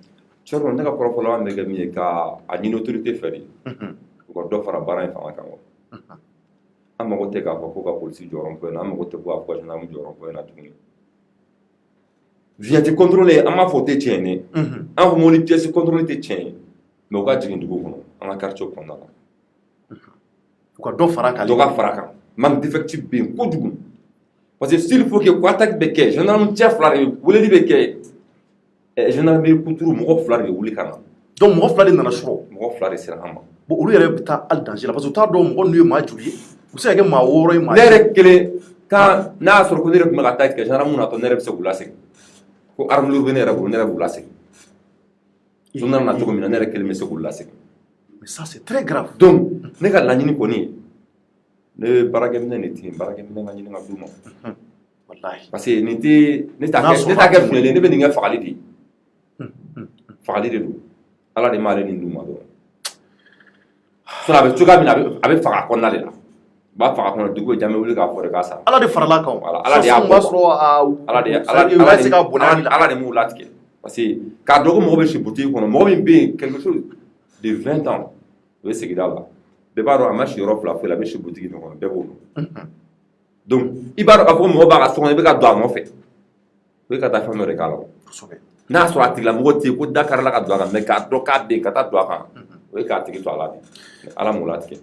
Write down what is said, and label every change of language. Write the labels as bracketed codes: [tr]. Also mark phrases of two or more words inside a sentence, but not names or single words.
[bm] cɛkɔrɔba ne ka kɔrɔfɔ laban bɛ kɛ min ye ka a ɲini autorité fɛ de u ka dɔ fara baara in fanga kan an mago tɛ k'a fɔ ko ka polisi jɔyɔrɔ ko in na an mago tɛ ko ka gendarme jɔyɔrɔ ko in na tuguni [fr] vignette contrôlée [bm] an b'a fɔ o tɛ tiɲɛ ye an fɔ mobili [fr] pièce contrôlée [bm] tɛ tiɲɛ ye mais u ka jigin dugu kɔnɔ an ka quartier kɔnɔna la u ka dɔ fara kan dɔ ka fara kan [fr] manque d'effectif [bm] bɛ yen kojugu [fr] parce que s'il faut que [bm] ko attaque bɛ kɛ gendarme cɛ fila de weleli bɛ kɛ gendarmerie kuturu mɔgɔ fila de bɛ wuli ka na donc mɔgɔ fila de nana sɔrɔ mɔgɔ fila de sera an ma bon olu yɛrɛ bɛ taa hali danger la [fr] parce que [bm] u t'a dɔn mɔgɔ ninnu ye maa joli ye u bɛ se ka kɛ maa 6 ye maa ne yɛrɛ kelen kan n'a y'a sɔrɔ ko ne yɛrɛ tun bɛ ka taa kɛ gendarme natɔ ne yɛrɛ bɛ se k'u lasegin ko [fr] arme lourde [bm] bɛ ne yɛrɛ bolo ne yɛrɛ b'u lasegin journal na cogo min na ne yɛrɛ kelen bɛ se k'u lasegin [fr] mais ça c'est très grave [bm] donc ne ka laɲini kɔni ye ne bɛ baarakɛminɛ de tigɛ baarakɛminɛ ka ɲini ka d'u ma wallahi [fr] parce que [bm] nin tɛ ne t'a kɛ filɛli ne bɛ nin kɛ fagali de ye fagali de don ala de m'ale nin d'u ma dɔrɔn sinon a bɛ cogoya min na a bɛ faga kɔnɔna de la u b'a faga kɔnɔ dugu ye jaa n bɛ wuli k'a fɔ de k'a sara ala de farala kan voilà ala de y'a bɔ ala de m'u latigɛ [fr] parce que [bm] k'a dɔn ko mɔgɔ bɛ si butigi kɔnɔ mɔgɔ min bɛ yen [fr] quelque chose de [bm] 20 ans o ye sigida la bɛɛ b'a dɔn a ma si yɔrɔ fila foyi la a bɛ si butigi min kɔnɔ bɛɛ b'o dɔn donc i b'a dɔn k'a fɔ ko mɔgɔ b'a ka so kɔnɔ i bɛ ka don a nɔfɛ o ye ka taa fɛn dɔ de k'a la n'a sɔrɔ a tigilamɔgɔ tɛ yen ko da karila ka don a kan mais k'a dɔn k'a bɛ yen ka taa don a kan o ye k'a tigi to a la de ala m'o latigɛ